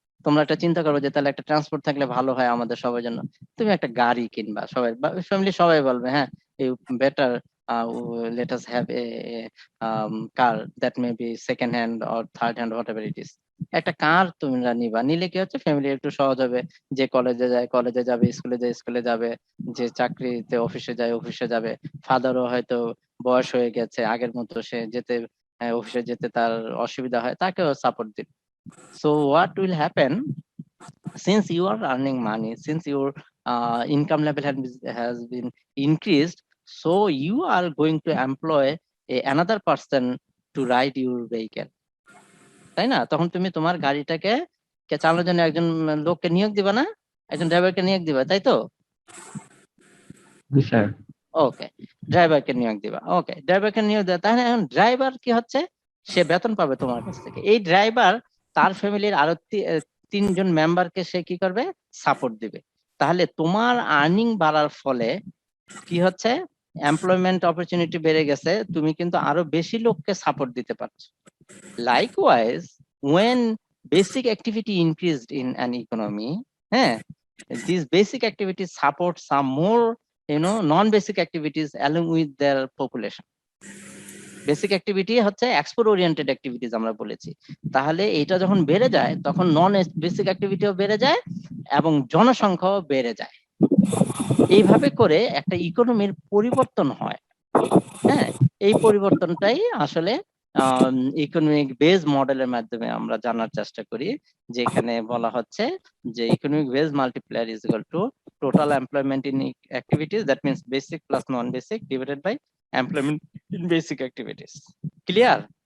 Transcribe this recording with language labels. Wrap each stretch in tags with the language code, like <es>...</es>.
<bn>তোমরা একটা চিন্তা করো যে তাহলে একটা ট্রান্সপোর্ট থাকলে ভালো হয় আমাদের সবার জন্য। তুমি একটা গাড়ি কিনবা, সবাই ফ্যামিলি সবাই বলবে হ্যাঁ better</bn> <en>let us have a car that may be second hand or third hand, whatever it is.</en> <bn>একটা কার তোমরা নিবা, নিলে কি হচ্ছে ফ্যামিলি একটু সহজ হবে, যে কলেজে যায় কলেজে যাবে, স্কুলে যায় স্কুলে যাবে, যে চাকরিতে অফিসে যায় অফিসে যাবে। ফাদারও হয়তো বয়স হয়ে গেছে, আগের মতো সে যেতে অফিসে যেতে তার অসুবিধা হয়, তাকেও সাপোর্ট দিন।</bn> <en>So what will happen, since you are earning money, since your income level has been increased, so you are going to employ another person to ride your vehicle,</en> <bn>তাই না? তখন তুমি তোমার গাড়িটাকে চালানোর জন্য একজন লোককে নিয়োগ দিবা না, একজন ড্রাইভারকে নিয়োগ দিবা, তাই তো? ওকে, ড্রাইভারকে নিয়োগ দিবা। ওকে, ড্রাইভারকে নিয়োগ দেওয়া, তাহলে এখন ড্রাইভার কি হচ্ছে, সে বেতন পাবে তোমার কাছ থেকে। এই ড্রাইভার তার ফ্যামিলির আরো 3 জন মেম্বারকে সে কি করবে, সাপোর্ট দিবে। তাহলে তোমার আর্নিং বাড়ার ফলে কি হচ্ছে, এমপ্লয়মেন্ট অপরচুনিটি বেড়ে গেছে, তুমি কিন্তু আরো বেশি লোককে সাপোর্ট দিতে পারছো।</bn> <en>Likewise, when basic activity increased in an economy, these basic activities support some more non-basic activities along with their population.</en> <bn>Basic activity হচ্ছে এক্সপোর্ট ওরিয়েন্টেড অ্যাক্টিভিটিস আমরা বলেছি। তাহলে এটা যখন বেড়ে যায় তখন নন বেসিক অ্যাক্টিভিটিও বেড়ে যায় এবং জনসংখ্যাও বেড়ে যায়। এইভাবে করে একটা ইকোনমির পরিবর্তন হয়। এই পরিবর্তনটাই আসলে</bn> <en>Economic base মডেলের মাধ্যমে আমরা জানার চেষ্টা করি, যেখানে বলা হচ্ছে যে economic base multiplier is equal to total employment in activities, that means basic plus non basic divided by employment in basic activities. Clear?</en>